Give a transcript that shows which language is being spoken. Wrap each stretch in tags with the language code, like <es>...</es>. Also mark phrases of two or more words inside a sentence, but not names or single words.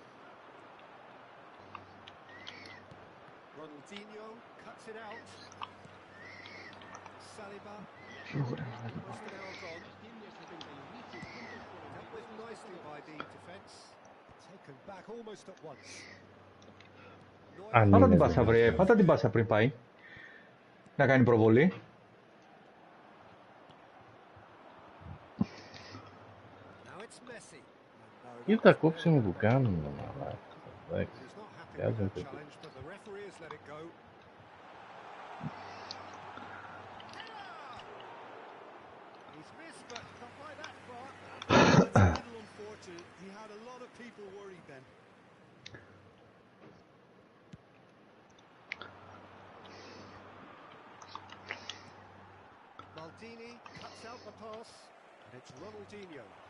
<en>Ronaldinho cuts it out. Saliba. Most of the hour gone. Dealt with nicely by the defence. Taken back almost at once.</en> <el>Αν Πάτα είναι την πάσα, δυνατόν. βρε. Πάτα την πάσα πριν πάει. Να κάνει προβολή.</el> <en>Now it's Messi. No,</en> <el>Και</el> <en>that</en> <el>τα</el> <en>wasn't there</en> <el>κόψιμα</el> <en>in</en> <el>που</el> <en>the</en> <el>κάνουν, μαλάκα. Εντάξει,</el> <en>He's not happy with</en> <el>βγάζουν</el> <en>that</en> <el>τέτοιο.</el> <en>challenge, but the referee has let it go. He's missed, but not by that far. That's a little unfortunate. He had a lot of people worried then. Maldini cuts out the pass, and it's Ronaldinho.</en>